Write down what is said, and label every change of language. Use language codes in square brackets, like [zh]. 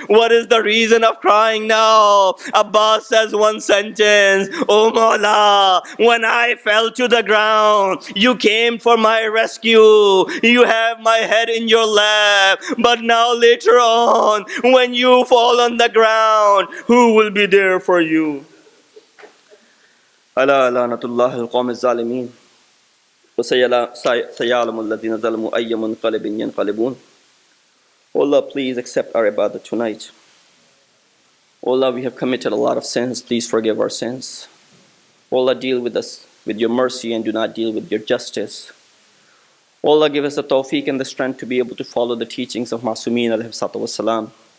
[en] What is the reason of crying now? Abbas says one sentence, Oh Mawla, when I fell to the ground, you came for my rescue. You have my head in your lap. But now later on, when you fall on the ground, who will be there for you? [ar] ألا لعنة الله القوم الظالمين وسيعلم الذين ظلموا أي منقلب ينقلبون. [en] Oh Allah, please accept our ibadah tonight. Oh Allah, we have committed a lot of sins. Please forgive our sins. Oh Allah, deal with us with your mercy and do not deal with your justice. Oh Allah, give us the tawfiq and the strength to be able to follow the teachings of Masumeen alayhi salatu wassalam.